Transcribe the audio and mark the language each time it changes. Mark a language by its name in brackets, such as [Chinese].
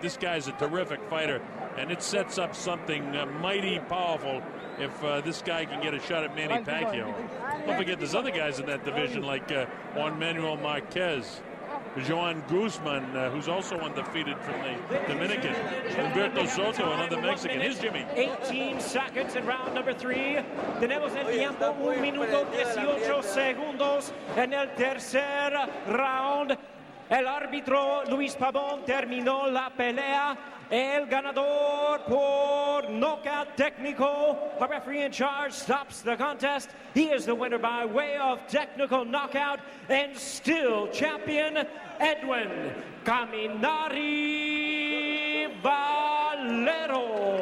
[English] This guy's a terrific fighter, and it sets up something mighty powerful if this guy can get a shot at Manny Pacquiao. Don't forget there's other guys in that division like Juan Manuel Marquez, Joan Guzman, who's also undefeated from the Dominican, Humberto Soto, another Mexican. Here's Jimmy. 18 seconds in round number 3. [Spanish] Tenemos el tiempo 1 minuto 18 segundos en el tercer round. El árbitro Luis Pabon terminó la pelea. El ganador por knockout técnico. [English] The referee in charge stops the contest. He is the winner by way of technical knockout and still champion EDWIN Caminari Valero.